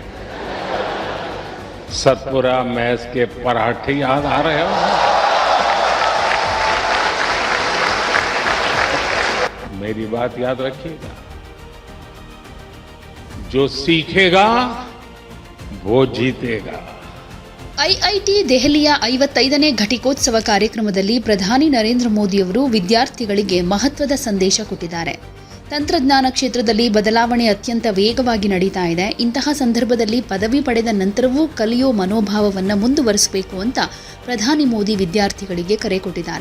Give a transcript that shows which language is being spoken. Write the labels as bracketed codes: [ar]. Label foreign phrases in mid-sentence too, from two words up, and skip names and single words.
[hi] सतपुरा मैस के पराठे याद आ रहे हो? मेरी बात याद रखिएगा, जो सीखेगा वो जीतेगा। [kn] ಐಐಟಿ ದೆಹಲಿಯ 55ನೇ ಘಟಿಕೋತ್ಸವ ಕಾರ್ಯಕ್ರಮದಲ್ಲಿ ಪ್ರಧಾನಿ ನರೇಂದ್ರ ಮೋದಿಯವರು ವಿದ್ಯಾರ್ಥಿಗಳಿಗೆ ಮಹತ್ವದ ಸಂದೇಶ ಕೊಟ್ಟಿದ್ದಾರೆ. ತಂತ್ರಜ್ಞಾನ ಕ್ಷೇತ್ರದಲ್ಲಿ ಬದಲಾವಣೆ ಅತ್ಯಂತ ವೇಗವಾಗಿ ನಡೀತಾ ಇದೆ. ಇಂತಹ ಸಂದರ್ಭದಲ್ಲಿ ಪದವಿ ಪಡೆದ ನಂತರವೂ ಕಲಿಯೋ ಮನೋಭಾವವನ್ನು ಮುಂದುವರಿಸಬೇಕು ಅಂತ ಪ್ರಧಾನಿ ಮೋದಿ ವಿದ್ಯಾರ್ಥಿಗಳಿಗೆ ಕರೆ ಕೊಟ್ಟಿದ್ದಾರೆ.